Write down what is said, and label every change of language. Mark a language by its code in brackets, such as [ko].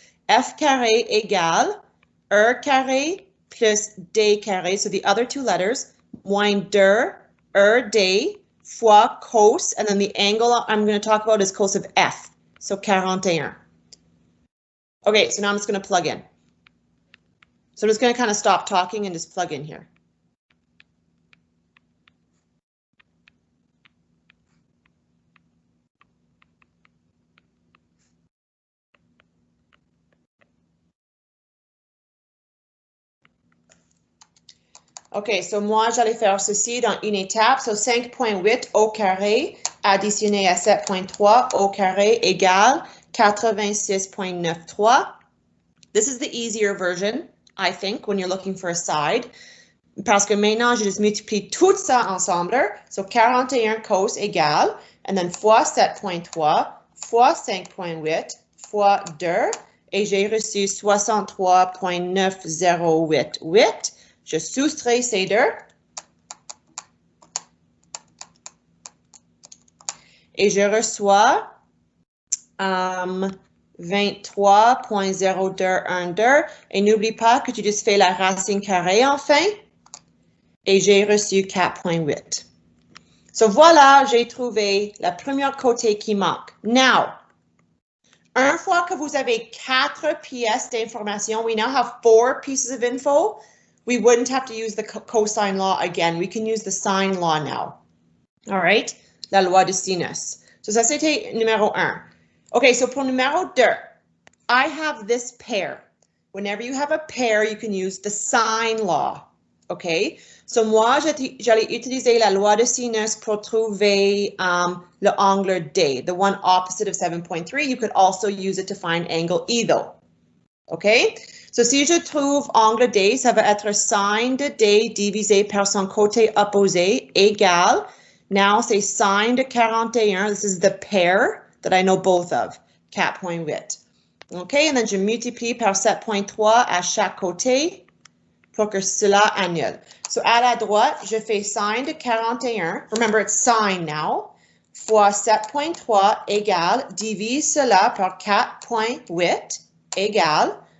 [fr] F carré égale carré plus D carré. [en] So the other two letters, [fr] moins 2 D fois cos, [en] and then the angle I'm going to talk about is cos of F. So 41. Okay, so now I'm just going to plug in. So I'm just going to kind of stop talking and just plug in here. [fr] OK, so moi, j'allais faire ceci dans une étape. So 5.8 au carré additionné à 7.3 au carré égale 86.93. [en] This is the easier version, I think, when you're looking for a side. [fr] Parce que maintenant, je juste multiplie tout ça ensemble. So 41 cos égale, and then fois 7.3, fois 5.8, fois 2, et j'ai reçu 63.9088. Je soustrais ces deux. Et je reçois 23.0212. Et n'oublie pas que tu juste fais la racine carrée enfin. Et j'ai reçu 4.8. So voilà, j'ai trouvé la première côté qui manque. Now, une fois que vous avez 4 pièces d'information, [en] we now have 4 pieces of info. We wouldn't have to use the cosine law again. We can use the sine law now. [fr] All right, la loi de sinus. So ça c'était numéro 1. [en] Okay, so [fr] pour numéro 2, [en] I have this pair. Whenever you have a pair, you can use the sine law. [fr] Okay, so moi j'allais utiliser la loi de sinus pour trouver le angle D, [en] the one opposite of 7.3. You could also use it to find angle E though. [fr] Okay, so si je trouve angle D, ça va être sine de D divisé par son côté opposé égale. Now c'est sine de 41. [en] This is the pair that I know both of, 4.8. [fr] Okay, and then je multiplie par 7.3 à chaque côté pour que cela annule. So à la droite, je fais sine de 41. [en] Remember, it's sine now. [fr] Fois 7.3 égale, divise cela par 4.8 égale.